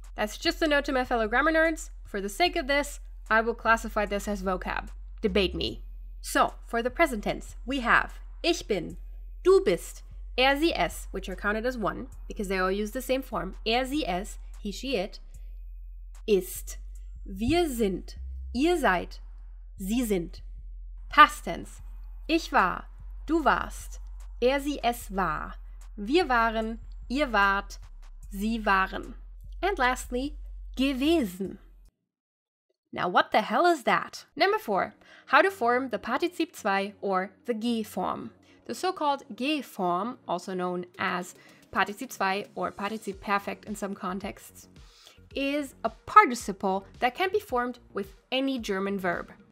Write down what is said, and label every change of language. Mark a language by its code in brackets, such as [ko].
[en] That's just a note to my fellow grammar nerds. For the sake of this, I will classify this as vocab. Debate me. So, for the present tense, we have [de] ich bin, du bist, er, sie, es, [en] which are counted as one, because they all use the same form. [de] Er, sie, es, [en] he, she, it, [de] ist. Wir sind, ihr seid, sie sind. [en] Past tense. [de] Ich war, du warst, er, sie, es war. Wir waren, ihr wart, sie waren. [en] And lastly, gewesen. Now what the hell is that? Number 4, how to form the Partizip 2 or the G form. The so-called G form, also known as Partizip 2 or Partizip Perfekt in some contexts, is a participle that can be formed with any German verb.